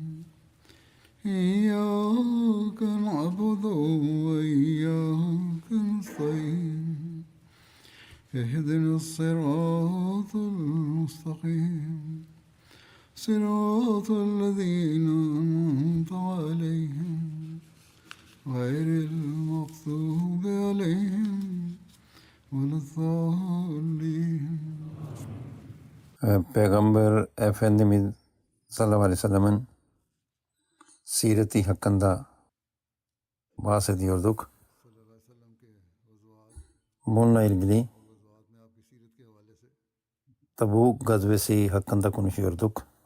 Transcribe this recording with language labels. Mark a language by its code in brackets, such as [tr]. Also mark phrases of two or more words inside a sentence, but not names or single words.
[ar] إياك نعبد وإياك نستعين اهدنا الصراط المستقيم صراط الذين أنعمت عليهم غير المغضوب عليهم ولا الضالين. [tr] Peygamber Efendimiz [ar] صلى الله عليه وسلم'in [tr] sireti hakkında bahsediyorduk. Bununla ilgili Tabuk gazvesi hakkında konuşuyorduk.